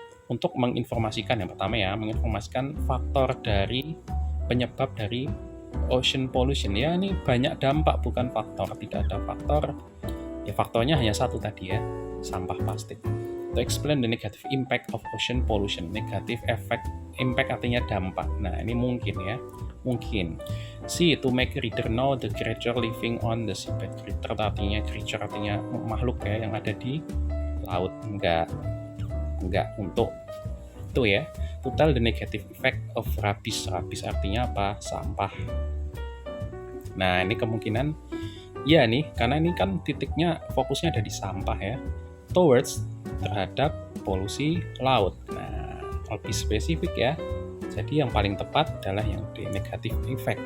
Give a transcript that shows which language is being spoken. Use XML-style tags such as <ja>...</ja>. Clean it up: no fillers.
<id>Untuk menginformasikan, yang pertama ya, menginformasikan faktor dari penyebab dari ocean pollution ya. Ini banyak dampak, bukan faktor, tidak ada faktor ya, faktornya hanya satu tadi ya, sampah plastik.</id> <en>To explain the negative impact of ocean pollution. Negative effect,</en> <id>impact artinya dampak. Nah, ini mungkin ya, mungkin.</id> <en>C, to make reader know the creature living on the seabed.</en> <id>Creature artinya makhluk ya yang ada di laut. Enggak untuk itu ya.</id> <en>To tell the negative effect of rubbish.</en> <id>Rubbish artinya apa? Sampah. Nah, ini kemungkinan ya nih, karena ini kan titiknya, fokusnya ada di sampah ya. Towards, terhadap polusi laut. Nah, lebih spesifik ya. Jadi yang paling tepat adalah yang di negative effect.</id>